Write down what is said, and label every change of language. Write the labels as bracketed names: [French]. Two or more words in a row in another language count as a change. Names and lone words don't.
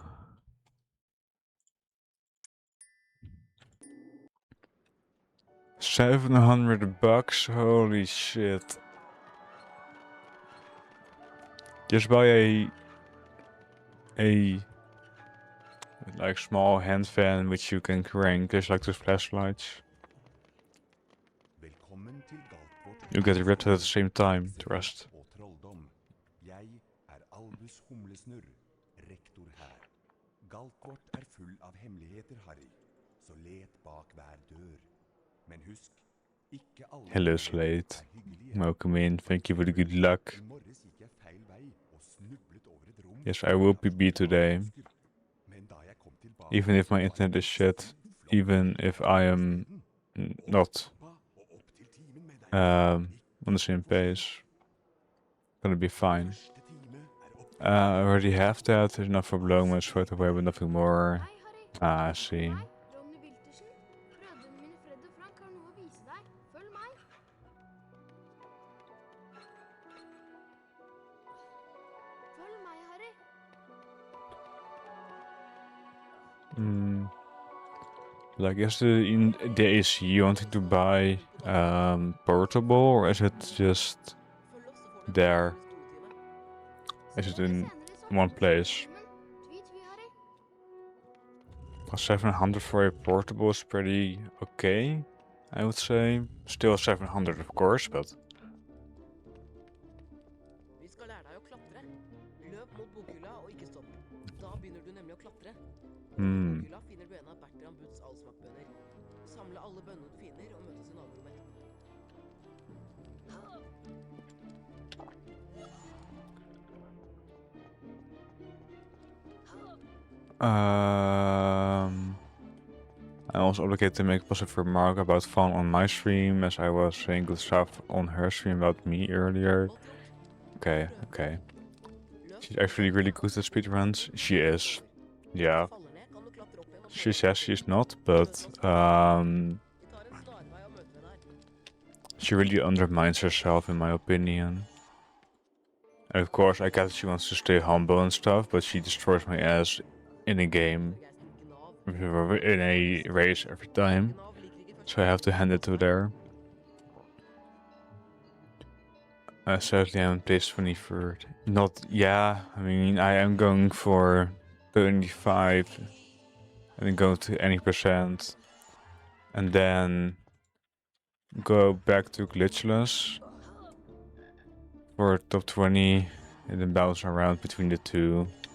[English] $700, holy shit. Just buy a like small hand fan which you can crank, just like those flashlights. [Norwegian] Velkommen til Galtvort. [English] You get rid at the same time, trust. [Norwegian] Og trolldom. Jeg Albus Humlesnurr, rektor her. Galtvort full av hemmeligheter, Harry. Så let bak hver dør. Men husk, ikke alle [English] Hello, [Norwegian] hemmeligheter [English] Slate. [Norwegian] hyggelige. [English] Welcome in. Thank you for the good luck. [Norwegian] I morges gikk jeg feil vei og snublet over et rom. [English] Yes, I will be today. [Norwegian] Men da jeg kom tilbake, [English] Even if my internet is shit, even if I am not on the same pace, gonna be fine. I already have that. There's enough for blowing my sweat away, but nothing more. [Norwegian] Hei, Harry. [English] Ah, I see. [Norwegian] Hei, Ronny Wiltersen. Brødrene mine Fred og Frank har noe å vise deg. Følg meg. Følg meg, Harry. [English] Like, is the AC you wanting to buy portable, or is it just [Norwegian] Følg oss, så får du [English] there? [Norwegian] studiene. [English] Is it [Norwegian] Se deg [English] in [Norwegian] senere i [English] one [Norwegian] sommer. [English] place? [Norwegian] Tvi, tvi, Harry. [English] 700 for a portable is pretty okay, I would say. Still 700, of course, but [Norwegian] Vi skal lære deg å klatre. Løp mot bokhylla og ikke stopp. Da begynner du nemlig å klatre. I bokhylla finner du en av Bertram Butts allsmakkbønner. Samle alle bønnene du finner og møtes i naborommet etterpå. [English] I'm also obligated to make a positive remark about fun on my stream, as I was saying good stuff on her stream about me earlier. [Norwegian] Godt gjort. [English] Okay, okay. [Norwegian] Løp. [English] She's actually really good at speedruns. She is. Yeah. [Norwegian] Faller ned, kan du klatre opp igjen og [English] She [Norwegian] prøve [English] says [Norwegian] en [English] she's [Norwegian] gang [English] not, [Norwegian] til. [English] but [Norwegian] Vi tar en snarvei og møter deg der. [English] she really undermines herself, in my opinion. And of course, I get that she wants to stay humble and stuff, but she destroys my ass in a game, [Norwegian] Jeg spikker Nav. [English] in a race every time. [Norwegian] Nav liker ikke første [English] So I have to hand it to there. Sadly, I'm placed 23rd. Not, yeah, I mean, I am going for 25 and then go to any percent and then go back to glitchless for top 20 and then bounce around between the two.